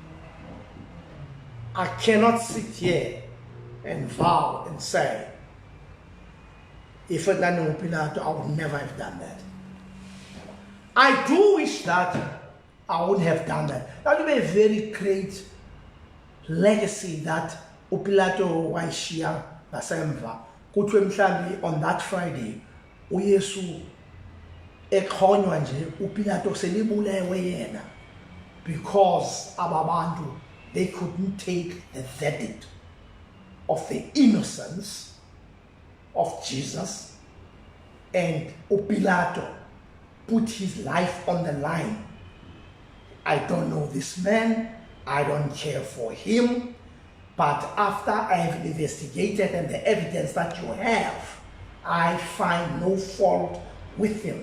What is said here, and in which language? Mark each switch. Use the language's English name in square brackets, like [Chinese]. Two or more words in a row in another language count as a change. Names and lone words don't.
[English] I cannot sit here and vow and say, if it hadn't been uPilato, I would never have done that. I do wish that I would have done that. That would be a very great legacy that uPilato wayishiya ngasemva. [Xhosa] Kuthiwe mhlambi [English] on that Friday [Xhosa] uYesu ekhonywa nje uPilato selibulewe yena, because ababantu, [English] they couldn't take the verdict of the innocence of Jesus, and uPilato put his life on the line. I don't know this man, I don't care for him, but after I have investigated and the evidence that you have, I find no fault with him.